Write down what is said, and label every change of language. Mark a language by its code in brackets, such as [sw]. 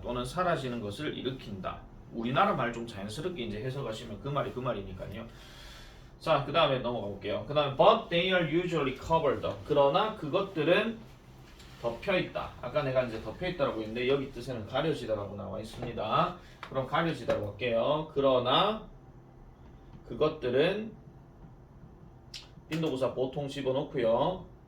[ko] 또는 사라지는 것을 일으킨다. 우리나라 말 좀 자연스럽게 이제 해석하시면 그 말이니까요. 자, 그 다음에 넘어가 볼게요. 그 다음에 [en] but they are usually covered. [ko] 그러나 그것들은 덮여 있다. 아까 내가 이제 덮여 있다라고 했는데 여기 뜻에는 가려지다라고 나와 있습니다. 그럼 가려지다라고 할게요. 그러나 그것들은 빈도구사 보통 집어넣고요.